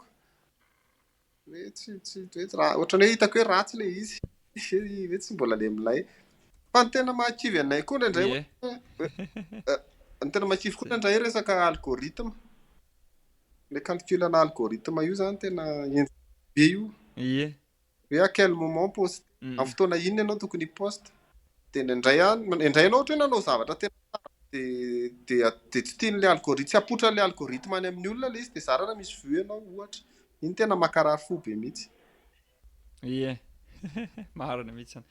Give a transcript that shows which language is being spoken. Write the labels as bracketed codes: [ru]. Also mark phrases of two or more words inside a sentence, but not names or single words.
[mg] Hoe tsy raha ohatran'ny hoe hitako hoe ratsy le izy. Hoe tsy mbola le milay. Fa ny tena mahakivy anay koa indraindray Ie. ny tena mahakivy koa indraindray resaka algorithme. Le calculana algorithme io zany tena be io. Ie. [fr] Hoe à quel moment poste. [mg] Amin'ny fotoana inona ianao tokony poste. De indray ianao ohatra hoe nanao zavatra tena de tsy tian'le algorithme, tsy apotran'le algorithme any amin'ny olona le izy de zarana misy vue ianao ohatra. Iny tena makarary fo be mihitsy. Ie. Marina mihitsy zany.